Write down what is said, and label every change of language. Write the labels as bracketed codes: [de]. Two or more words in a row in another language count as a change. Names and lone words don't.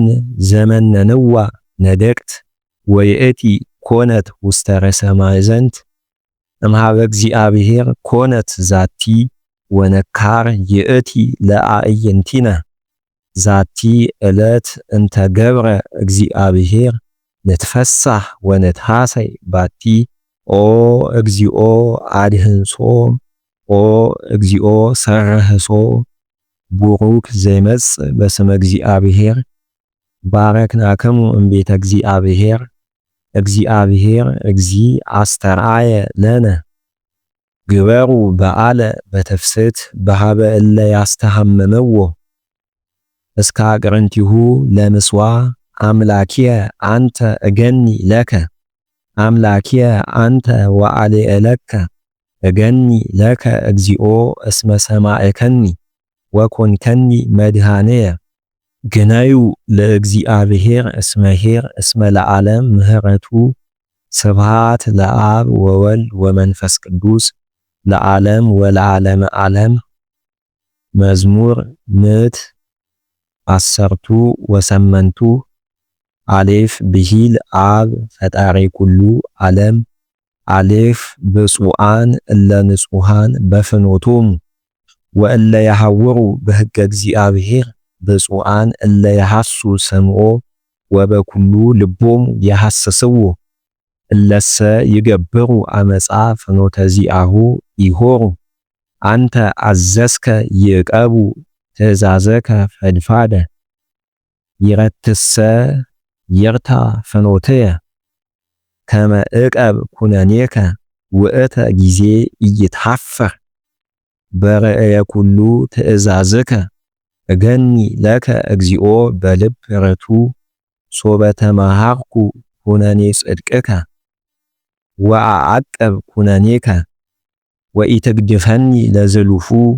[gez] ዘመነንዋ ነደቅት ወይእቲ ኮነት ውስተ ርእሰ ማዕዘንት። እምኀበ እግዚአብሔር ኮነት ዛቲ ወነካር ይእቲ ለአዕይንቲነ። ዛቲ ዕለት እንተ ገብረ እግዚአብሔር ንትፈሳህ ወንትሐሰይ ባቲ። ኦ እግዚኦ አድህንሶ ኦ እግዚኦ ሰርህሶ። ቡሩክ ዘይመጽእ በስመ እግዚአብሔር። ባረክናክሙ እምቤተ እግዚአብሔር። እግዚአብሔር እግዚ አስተርአየ ለነ። ግበሩ በዓለ በትፍስሕት በኀበ እለ ያስተሐምምዎ። እስከ አቅርንቲሁ ለምስዋ አምላኪየ አንተ እገኒ ለከ። አምላኪየ አንተ ወአሌ ለከ እገኒ ለከ እግዚኦ እስመ ሰማዕከኒ ወኮንከኒ መድኃነየ። ግነዩ ለእግዚአብሔር እስመ ኄር እስመ ለዓለም ምህረቱ። ስብሃት ለአብ ወወልድ ወመንፈስ ቅዱስ ለዓለም ወለዓለመ ዓለም። መዝሙር ምዕት አሰርቱ ወሰመንቱ አሌፍ ብሂል አብ ፈጣሪ ኩሉ ዓለም። አሌፍ ብፁዓን እለ ንጹሐን በፍኖቶሙ ወእለ ያሐውሩ በሕገ እግዚአብሔር። ብፁዓን እለ ያሐሱ ሰምዖ ወበኩሉ ልቦሙ ያሐስስዎ። እለሰ ይገብሩ አመፃ ፍኖተ ዚአሁ ይሖሩ። አንተ አዘዝከ ይዕቀቡ ትእዛዘከ ፈድፋደ። ይረትሰ ይርታ ፍኖትየ ከመ ዕቀብ ኩነኔከ ውእተ ጊዜ ኢይትሐፈር። በርእየ ኩሉ ትእዛዝከ እገኒ ለከ እግዚኦ በልብ ርቱ። ሶበ ተመሃርኩ ኩነኔ ጽድቅከ ወአዐቅብ ኩነኔከ ወኢትግድፈኒ ለዝሉፉ